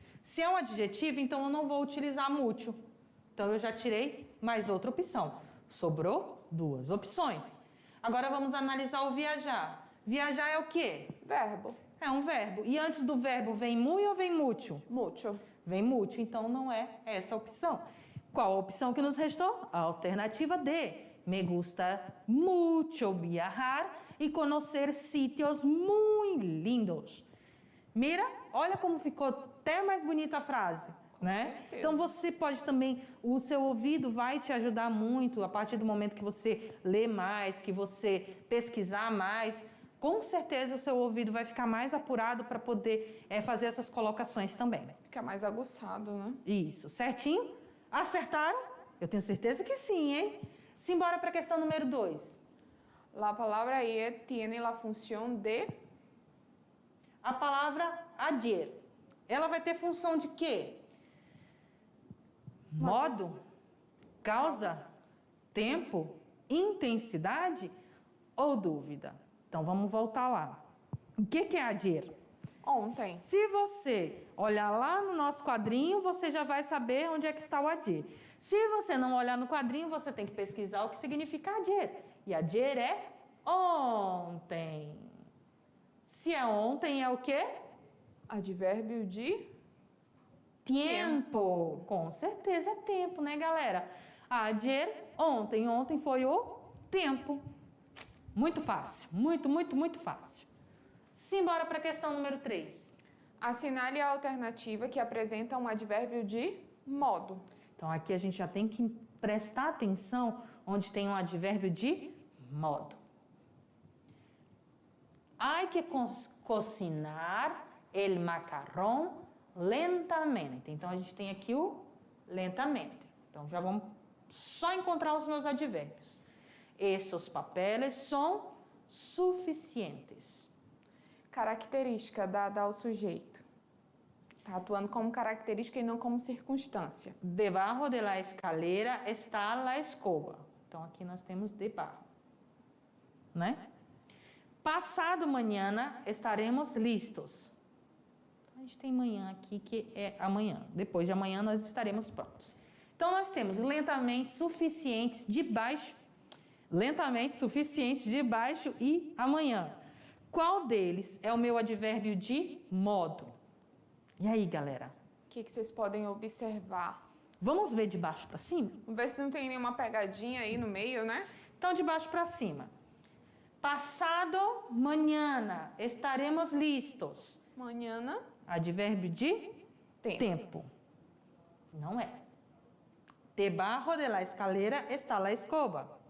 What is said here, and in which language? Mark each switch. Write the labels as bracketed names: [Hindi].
[Portuguese] Se é um adjetivo, então eu não vou utilizar mútil. Então, eu já tirei mais outra opção. Sobrou 2 opções. Agora, vamos analisar o viajar. Viajar é o quê? Verbo. É um verbo. E antes do verbo vem muy ou vem mucho? [Spanish] Mucho. [Portuguese] Vem mucho, então não é essa a opção. Qual a opção que nos restou? A alternativa D. [Spanish] Me gusta mucho viajar y conocer sitios muy lindos. Mira, [Portuguese] olha como ficou até mais bonita a frase, né? certeza. Então você pode também, o seu ouvido vai te ajudar muito a partir do momento que você lê mais, que você pesquisar mais. Com certeza o seu ouvido vai ficar mais apurado para poder fazer essas colocações também. Fica mais aguçado, né? Isso, certinho? Acertaram? Eu tenho certeza que sim, hein? Simbora para a questão número 2. [Spanish] La palabra ayer tiene la función de... [Portuguese] A palavra ayer, ela vai ter função de quê? Modo, causa, tempo, intensidade ou dúvida? Então, vamos voltar lá. O que é ayer? Ontem. Se você olhar lá no nosso quadrinho, você já vai saber onde é que está o ayer. Se você não olhar no quadrinho, você tem que pesquisar o que significa ayer. E ayer é ontem. Se é ontem, é o quê? Advérbio de... Tempo. Com certeza é tempo, né, galera? Ayer, ontem. Ontem foi o tempo. Muito fácil. Muito fácil. Simbora para a questão número 3. Assinale a alternativa que apresenta um advérbio de modo. Então, aqui a gente já tem que prestar atenção onde tem um advérbio de modo. [Spanish] Hay que cocinar el macarrón lentamente. [Portuguese] Então, a gente tem aqui o lentamente. Então, já vamos só encontrar os meus advérbios. Esses papeles são suficientes. Característica dada ao sujeito. Está atuando como característica e não como circunstância. [Spanish] Debajo de la escalera está la escoba. [Portuguese] Então, aqui nós temos debajo, né? [Spanish] Passado mañana estaremos listos. [Portuguese] Então, a gente tem manhã aqui, que é amanhã. Depois de amanhã nós estaremos prontos. Então, nós temos lentamente, suficientes, de baixo, lentamente, suficiente, de baixo e amanhã. Qual deles é o meu advérbio de modo? E aí, galera? O que vocês podem observar? Vamos ver de baixo para cima? Vamos ver se não tem nenhuma pegadinha aí no meio, né? Então, de baixo para cima. [Spanish] Passado mañana estaremos listos. [Portuguese] Manhã. Advérbio de tempo. Não é. [Spanish] Debajo de la escalera está la escoba.